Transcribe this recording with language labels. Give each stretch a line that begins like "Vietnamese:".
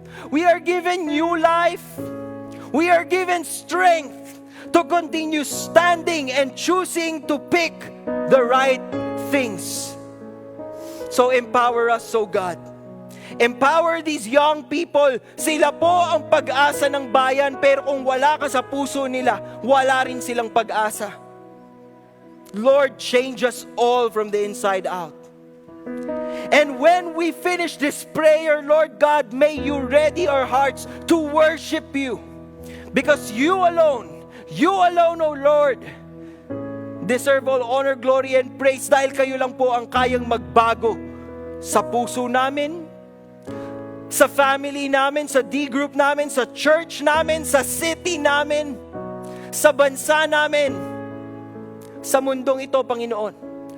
English: We are given new life. We are given strength to continue standing and choosing to pick the right things. So empower us, oh God. Empower these young people.
Filipino: Sila po ang pag-asa ng bayan, pero kung wala ka sa puso nila, wala rin silang pag-asa.
English: Lord, change us all from the inside out. And when we finish this prayer, Lord God, may you ready our hearts to worship you. Because you alone, O Lord, deserve all honor, glory, and praise,
Filipino: dahil kayo lang po ang kayang magbago sa puso namin, sa family namin, sa D-group namin, sa church namin, sa city namin, sa bansa namin, sa mundong ito, Panginoon.